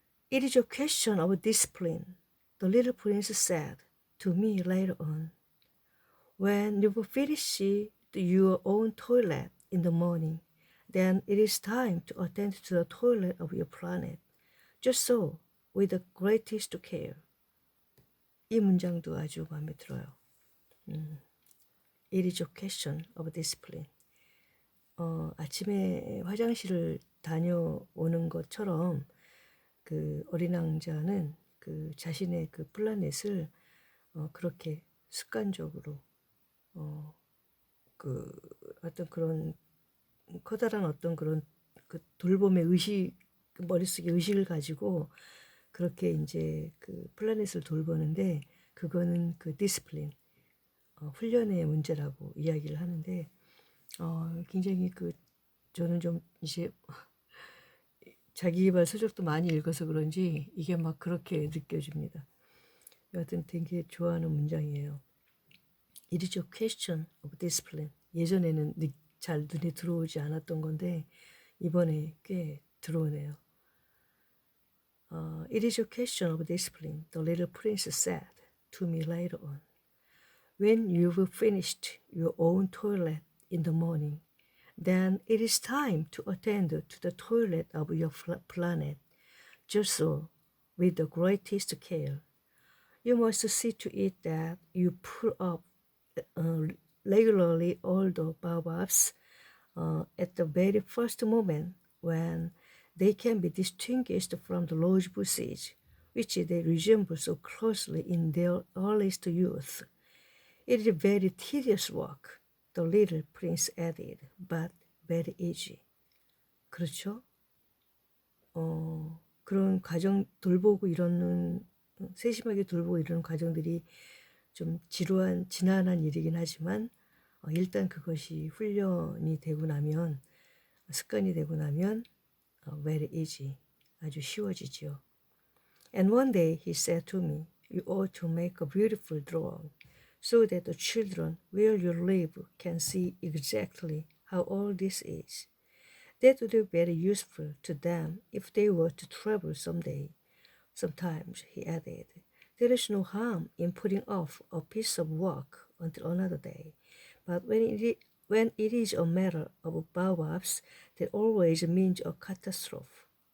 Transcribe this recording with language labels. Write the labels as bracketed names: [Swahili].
[English] It is a question of discipline, the little prince said to me later on. When you've finished your own toilet in the morning, then it is time to attend to the toilet of your planet. Just so, with the greatest care. [Korean] 이 문장도 아주 마음에 들어요. [English] It is a question of discipline. [Korean] 아침에 화장실을 다녀오는 것처럼 그 어린 왕자는 그 자신의 그 플라넷을 그렇게 습관적으로 그 어떤 그런 커다란 어떤 그런 그 돌봄의 의식, 머릿속에 의식을 가지고 그렇게 이제 그 플라넷을 돌보는데, 그거는 그 디스플린, 훈련의 문제라고 이야기를 하는데, 굉장히 그 저는 좀 이제 자기개발 서적도 많이 읽어서 그런지 이게 막 그렇게 느껴집니다. 여하튼 되게 좋아하는 문장이에요. [English] It is a question of discipline. [Korean] 예전에는 잘 눈에 들어오지 않았던 건데 이번에 꽤 들어오네요. [English] It is a question of discipline, the little prince said to me later on. When you've finished your own toilet in the morning, then it is time to attend to the toilet of your planet, just so, with the greatest care. You must see to it that you pull up regularly all the baobabs at the very first moment when they can be distinguished from the rose bushes, which they resemble so closely in their earliest youth. It is very tedious work, the little prince added, but very easy. [Korean] 그렇죠? 그런 과정 돌보고 이러는, 세심하게 돌보고 이러는 과정들이 좀 지난한 일이긴 하지만 일단 그것이 훈련이 되고 나면, 습관이 되고 나면 [English] very easy, [Korean] 아주 쉬워지죠. [English] And one day he said to me, you ought to make a beautiful drawing so that the children where you live can see exactly how all this is. That would be very useful to them if they were to travel someday. Sometimes, he added, there is no harm in putting off a piece of work until another day, but when it is a matter of baobabs, that always means a catastrophe.